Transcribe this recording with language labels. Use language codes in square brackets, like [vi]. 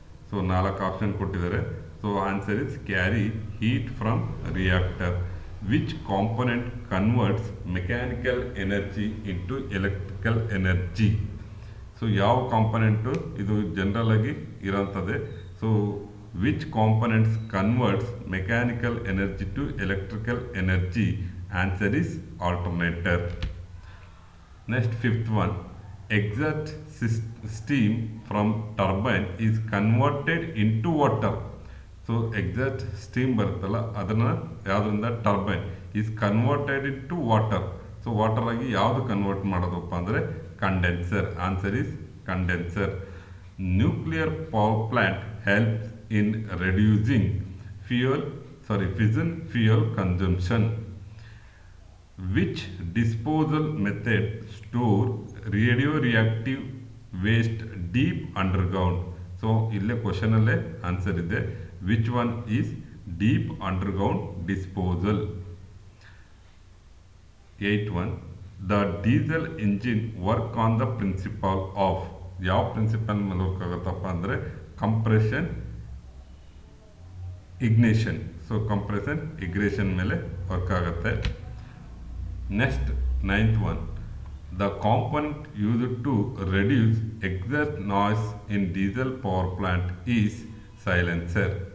[en] So 4 option ಕೊಟ್ಟಿದ್ದಾರೆ. So answer is carry heat from reactor. Which component converts mechanical energy into electrical energy. [kn] So ಯಾವ component ಇದು general ಆಗಿ ಇರೋಂಥದ್ದೇ. [en] So which components converts mechanical energy to electrical energy? Answer is alternator. Next, fifth one, exhaust steam from turbine is converted into water. So exhaust steam [kn] ಬರುತ್ತಲ್ಲ ಅದನ್ನು ಯಾವುದರಿಂದ [en] Turbine is converted into water. [kn] So water ಆಗಿ ಯಾವುದು convert ಮಾಡೋದಪ್ಪ ಅಂದರೆ condenser. [en] Answer is condenser. Nuclear power plant helps in reducing fission fuel consumption. Which disposal method store radioreactive waste deep underground? So [kn] ille question alle answer ide. [en] Which one is deep underground disposal? 8th one, the diesel engine work on the principle of. [kn] ಯಾವ principal ಮೇಲೆ work ಆಗುತ್ತಪ್ಪ ಅಂದರೆ compression ಇಗ್ನೇಷನ್. So compression ಇಗ್ನೇಷನ್ ಮೇಲೆ work ಆಗುತ್ತೆ. [en] Next 9th one, the component used to reduce exhaust noise in diesel power plant is silencer.